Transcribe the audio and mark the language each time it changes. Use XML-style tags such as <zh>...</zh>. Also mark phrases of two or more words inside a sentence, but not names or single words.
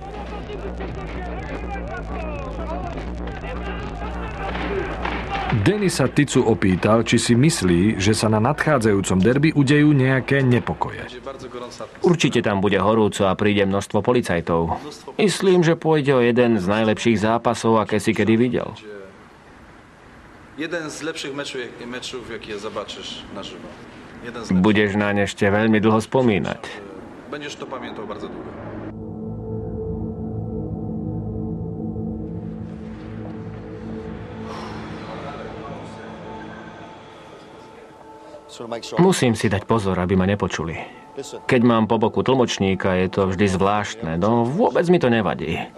<sk>Danny sa Ticu opýtal, či si myslí, že sa na nadchádzajúcom derby udejú nejaké nepokoje. Určite tam bude horúco a príde množstvo policajtov. Myslím, že pôjde o jeden z najlepších zápasov, aké si kedy videl.</sk> <pl>Jeden z lepszych meczów, jakie zobaczysz na żywo.</pl> <sk>Budeš naň ešte veľmi dlho spomínať.</sk> <pl>Będziesz to pamiętał bardzo długo.</pl> <sk>Musím si dať pozor, aby ma nepočuli. Keď mám po boku tlmočníka, je to vždy zvláštne, no vôbec mi to nevadí.</sk>